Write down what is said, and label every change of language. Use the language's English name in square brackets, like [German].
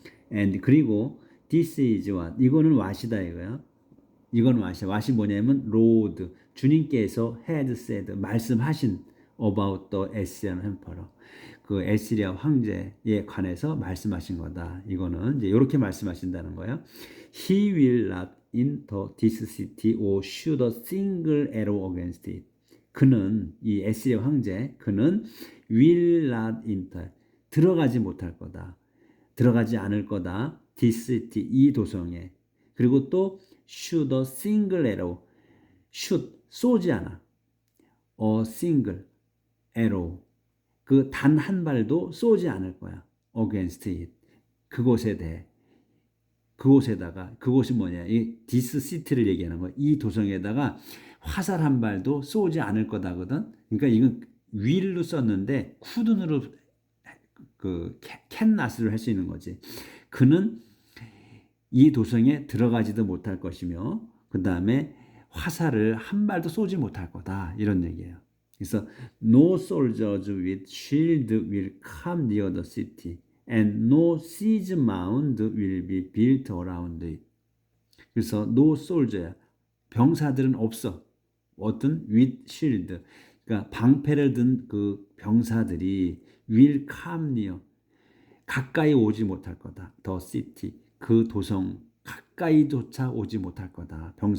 [Korean] And 그리고 [English] this is what [Korean] 이거는 what이다 이거야. 이건 what이야. what이 뭐냐면 [English] Lord [Korean] 주님께서 [English] had said [Korean] 말씀하신 [English] about the Assyrian emperor. [Korean] 그 에스리아 황제에 관해서 말씀하신 거다. 이거는 이제 이렇게 말씀하신다는 거예요. [English] He will not enter this city or shoot a single arrow against it. [Korean] 그는 이 에스리아 황제 그는 [English] will not enter [Korean] 들어가지 못할 거다. 들어가지 않을 거다. this city 이 도성에. 그리고 또 [English] shoot a single arrow shoot [Korean] 쏘지 않아. [English] a single arrow [Korean] 그 단 한 발도 쏘지 않을 거야. [English] against it. [Korean] 그곳에 대해. 그곳에다가 그곳이 뭐냐? 이 this city를 얘기하는 거야. 이 도성에다가 화살 한 발도 쏘지 않을 거다거든. 그러니까 이건 will로 썼는데 couldn't으로 그 cannot을 할 수 있는 거지. 그는 이 도성에 들어가지도 못할 것이며 그다음에 화살을 한 발도 쏘지 못할 거다. 이런 얘기예요. 그래서 [English] no soldiers with shield will come near the city and no siege mound will be built around it. [Korean] 그래서 [English] no soldier [Korean] 병사들은 없어. 어떤 [English] with shield [Korean] 그러니까 방패를 든 그 병사들이 [English] will come near [Korean] 가까이 오지 못할 거다. [English] the city [Korean] 그 도성 가까이조차 오지 못할 거다.